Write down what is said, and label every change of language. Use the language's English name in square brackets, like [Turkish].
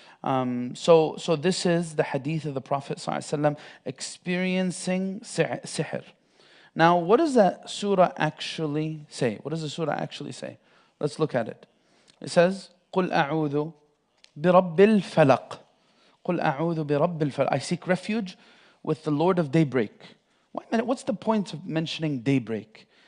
[English] So this is the hadith of the Prophet ﷺ experiencing sihr. Now, what does that surah actually say? What does the surah actually say? Let's look at it. It says, [Arabic] قُلْ أَعُوذُ بِرَبِّ الْفَلَقِ. قُلْ أَعُوذُ بِرَبِّ الْفَلَقِ. [English] I seek refuge with the Lord of daybreak. Wait a minute, what's the point of mentioning daybreak?